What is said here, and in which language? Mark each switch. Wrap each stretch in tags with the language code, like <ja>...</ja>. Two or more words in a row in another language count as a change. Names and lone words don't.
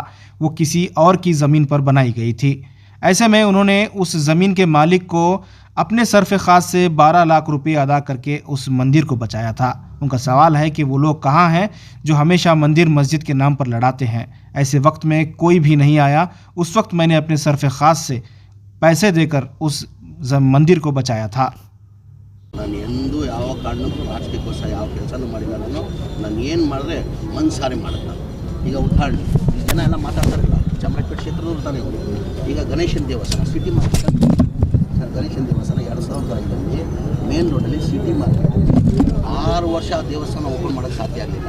<hi>वो किसी और की ज़मीन पर बनाई गई थी। ऐसे में उन्होंने उस ज़मीन के मालिक को अपने सरफ़ ख़ास से 12 लाख रुपए अदा करके उस मंदिर को बचाया था। उनका सवाल है कि वो लोग कहाँ हैं जो हमेशा मंदिर मस्जिद के नाम पर लड़ाते हैं। ऐसे वक्त में कोई भी नहीं आया। उस वक्त मैंने अपने सरफ़ ख़ास से पैसे देकर उस मंदिर को बचाया था।</hi> <kn>ನಾನು ಎಂದೂ ಯಾವ ಕಾರಣಕ್ಕೂ ರಾಜಕೀಯಕ್ಕೋಸ್ಕರ ಯಾವ ಕೆಲಸನೂ ಮಾಡಿಲ್ಲ। ನಾನು ಏನು ಮಾಡಿದ್ರೆ ಮನಸಾರೆ ಮಾಡಿದೆ ನಾನು। ಈಗ ಉದಾಹರಣೆ ಜನ ಎಲ್ಲ ಮಾತಾಡ್ತಾರಲ್ಲ, ಚಾಮರಾಜಪೇಟೆ ಕ್ಷೇತ್ರದವ್ರು ತಾನೇ ಅವರು। ಈಗ ಗಣೇಶನ ದೇವಸ್ಥಾನ ಸಿಟಿ ಮಾರ್ಕೆಟ್, ಗಣೇಶನ ದೇವಸ್ಥಾನ 2005ರಲ್ಲಿ ಮೇನ್ ರೋಡಲ್ಲಿ ಸಿಟಿ ಮಾರ್ಕೆಟ್ 6 ವರ್ಷ ಆ ದೇವಸ್ಥಾನ ಓಪನ್ ಮಾಡೋಕ್ಕೆ ಸಾಧ್ಯ ಆಗಲಿಲ್ಲ।</kn>